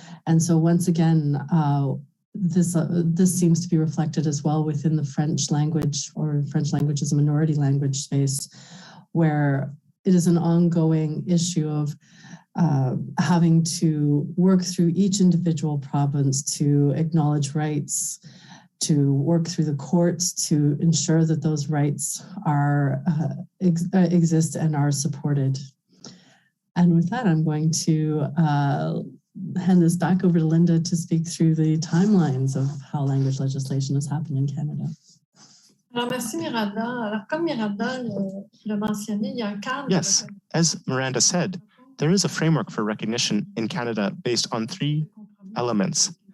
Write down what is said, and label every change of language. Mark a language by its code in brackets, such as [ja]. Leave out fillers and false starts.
[en] And so once again, this seems to be reflected as well within the French language, or French language as a minority language space, where it is an ongoing issue of having to work through each individual province to acknowledge rights, to work through the courts to ensure that those rights are exist and are supported. And with that, I'm going to hand this back over to Linda to speak through the timelines of how language legislation has happened in Canada. [fr] Merci Miranda. Alors, comme Miranda l'a mentionné, il y a un cadre. [en] Yes, as Miranda said, there is a framework for recognition in Canada based on 3 elements.